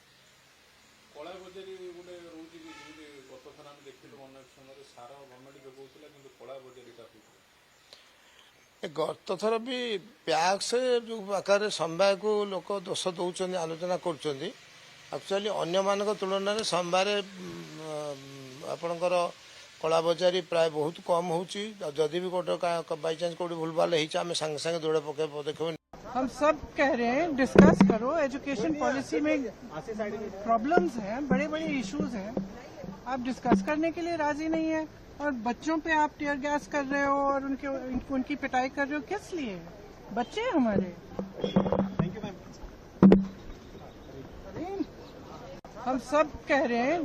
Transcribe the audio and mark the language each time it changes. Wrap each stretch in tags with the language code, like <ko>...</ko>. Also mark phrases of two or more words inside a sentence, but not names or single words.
<or>ଗତ ଥର ବି ପ୍ୟାକ୍ସ ଯେଉଁ ଆକାରରେ ସମ୍ବାଦକୁ ଲୋକ ଦୋଷ ଦେଉଛନ୍ତି, ଆଲୋଚନା କରୁଛନ୍ତି। ଆକ୍ଚୁଆଲି ଅନ୍ୟମାନଙ୍କ ତୁଳନାରେ ସମ୍ବାଦରେ ଆପଣଙ୍କର କଳାବଜାରୀ ପ୍ରାୟ ବହୁତ କମ୍ ହେଉଛି। ଯଦି ବି ଗୋଟେ ବାଇଚାନ୍ସ କେଉଁଠି ଭୁଲଭାଲ ହେଇଛି, ଆମେ ସାଙ୍ଗେ ସାଙ୍ଗେ ଦୃଢ଼ ପଦକ୍ଷେପ।</or> <hi>हम सब कह रहे हैं डिस्कस करो।</hi> <en>education policy</en> <hi>में प्रॉब्लम्स हैं, बड़े बड़े इश्यूज हैं। आप डिस्कस करने के लिए राजी नहीं है और बच्चों पे आप</hi> <en>tear gas</en> <hi>कर रहे हो और उनकी पिटाई कर रहे हो। किस लिए? बच्चे हैं हमारे। हम सब कह रहे हैं</hi>